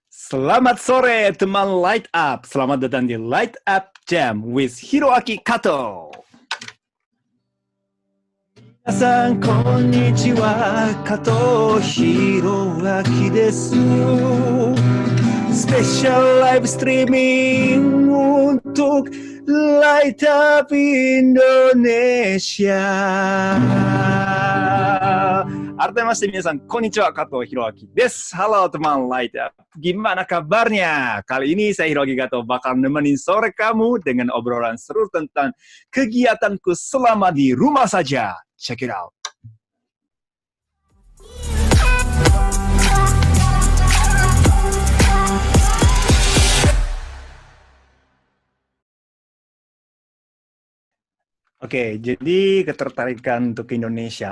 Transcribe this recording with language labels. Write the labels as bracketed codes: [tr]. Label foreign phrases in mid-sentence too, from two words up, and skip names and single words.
[id] Selamat sore teman Light Up. Selamat datang di Light Up Jam with Hiroaki Kato. [ja] 皆さんこんにちは、加藤弘明です。 [en] Special live streaming [ja] untuk Light Up Indonesia. アルテマス皆さん、こんにちは、加藤弘明です. [id] Halo teman Light Up, gimana kabarnya? Kali ini saya Hiroaki Kato bakal nemenin sore kamu dengan obrolan seru tentang kegiatanku selama di rumah saja. [en] Check it out. [id] Oke, jadi ketertarikan untuk Indonesia.